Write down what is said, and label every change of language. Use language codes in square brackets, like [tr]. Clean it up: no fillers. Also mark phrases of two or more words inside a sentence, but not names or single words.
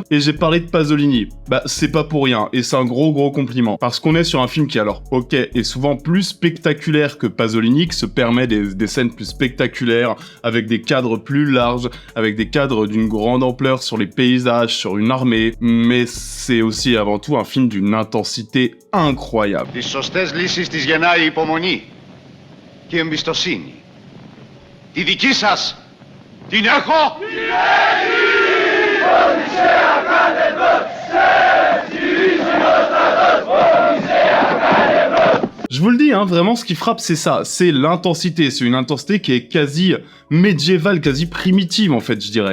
[fr] Et j'ai parlé de Pasolini, c'est pas pour rien, et c'est un gros compliment, parce qu'on est sur un film qui alors est souvent plus spectaculaire que Pasolini, qui se permet des scènes plus spectaculaires, avec des cadres plus larges, avec des cadres d'une grande ampleur sur les paysages, sur une armée, mais c'est aussi avant tout un film d'une intensité incroyable. [el] Τις σωστές λύσεις τις γεννάει η υπομονή και η εμπιστοσύνη. Τη δική σας την έχω! [fr] Je vous le dis, vraiment, ce qui frappe, c'est ça, c'est l'intensité. C'est une intensité qui est quasi médiévale, quasi primitive, en fait, je dirais.